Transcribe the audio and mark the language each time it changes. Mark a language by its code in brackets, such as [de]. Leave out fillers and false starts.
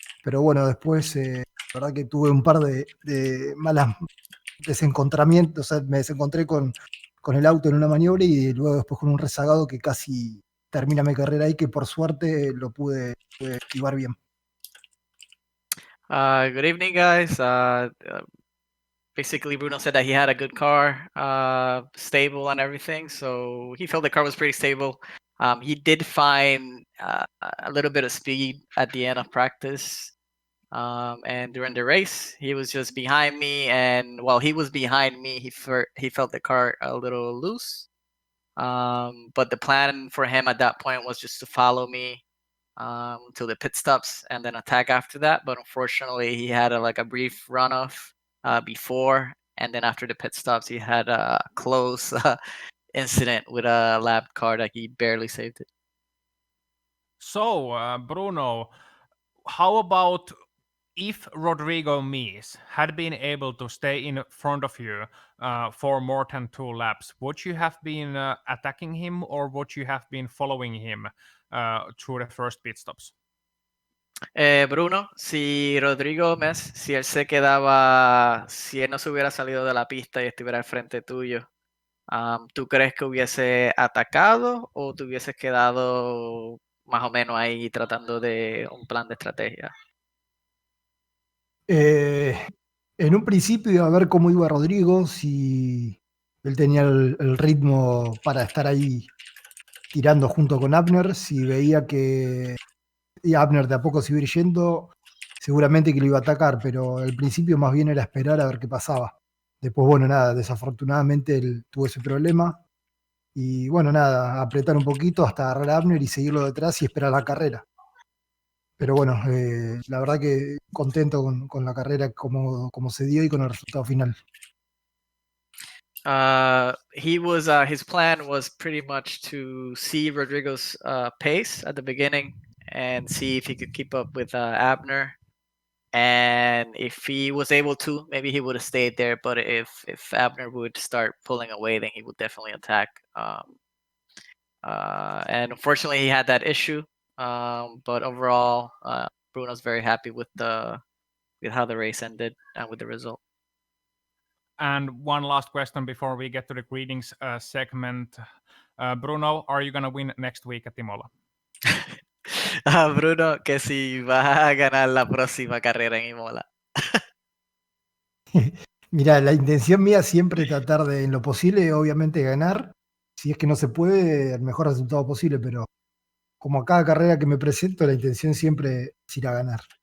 [es] Pero bueno, después, la verdad que tuve un par de malas desencontramientos, o sea, me desencontré con el auto en una maniobra y luego después con un rezagado que casi termina mi carrera ahí, que por suerte lo pude esquivar bien. [en] Good evening, guys. Basically, Bruno said that he had a good car, stable and everything. So he felt the car was pretty stable. He did find a little bit of speed at the end of practice. And during the race, he was just behind me. And while he was behind me, he felt the car a little loose. But the plan for him at that point was just to follow me till the pit stops and then attack after that. But unfortunately, he had like a brief runoff before, and then after the pit stops, he had a close incident with a lap car that he barely saved it. So, Bruno, how about if Rodrigo Mies had been able to stay in front of you for more than 2 laps, would you have been attacking him or would you have been following him through the first pit stops? [es] Bruno, si Rodrigo Mes, si él no se hubiera salido de la pista y estuviera al frente tuyo, ¿tú crees que hubiese atacado o te hubieses quedado más o menos ahí tratando de un plan de estrategia? Eh, en un principio iba a ver cómo iba Rodrigo, si él tenía el ritmo para estar ahí tirando junto con Abner, si veía que Abner de a poco se iba a ir yendo, seguramente que lo iba a atacar, pero al principio más bien era esperar a ver qué pasaba. Después, bueno, nada, desafortunadamente él tuvo ese problema y bueno, nada, apretar un poquito hasta agarrar a Abner y seguirlo detrás y esperar la carrera. Pero bueno, la verdad que contento con la carrera como se dio y con el resultado final. [en] His plan was pretty much to see Rodrigo's pace at the beginning and see if he could keep up with Abner. And if he was able to, maybe he would have stayed there. But if Abner would start pulling away, then he would definitely attack. And unfortunately, he had that issue. But overall, Bruno's very happy with how the race ended and with the result. And one last question before we get to the greetings segment. Bruno, are you going to win next week at Imola? [es] Bruno, que si vas a ganar la próxima carrera en Imola. Mira, la intención mía siempre es tratar de, en lo posible, obviamente, ganar. Si es que no se puede, el mejor resultado posible, pero como a cada carrera que me presento, la intención siempre es ir a ganar.